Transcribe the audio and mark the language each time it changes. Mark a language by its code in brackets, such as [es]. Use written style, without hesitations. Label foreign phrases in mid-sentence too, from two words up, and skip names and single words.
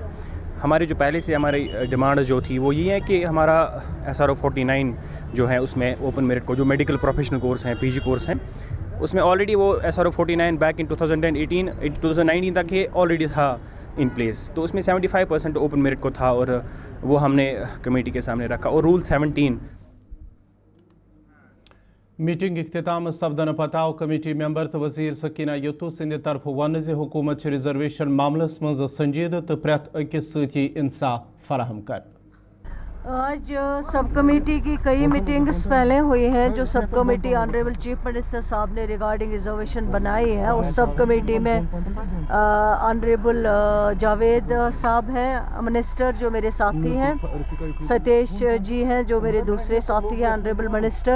[ur] ہمارے جو پہلے سے ہماری ڈیمانڈ جو تھی وہ یہ ہے کہ ہمارا SRO 49 جو ہے اس میں [en] open merit [ur] کو جو [en] medical professional course [ur] ہیں [en] PG course [ur] ہیں اس میں آلریڈی وہ SRO 49 [en] back in [ur] 2019 تک یہ آلریڈی تھا [en] in place, [ur] تو اس میں 75% [en] open merit [ur] کو تھا اور وہ ہم نے کمیٹی کے سامنے رکھا. اور رول 17 [ks] میٹنگ اختتام سپدن پتہ آو [en] committee member [ks] تو وزیر سکینہ یتو سند طرف ون حکومت ریزرویشن معاملس مز سنجیدہ تو پریت اکس سی انصاف فراہم کر. [ur] آج [en] sub committee [ur] کی کئی میٹنگز پہلے ہوئی ہیں جو [en] sub committee honourable chief minister [ur] صاحب نے [en] regarding reservation [ur] بنائی ہے. اس [en] sub committee [ur] میں آنریبل جاوید صاحب ہیں منسٹر جو میرے ساتھی ہیں, ستیش جی ہیں جو میرے دوسرے ساتھی ہیں [en] honourable minister.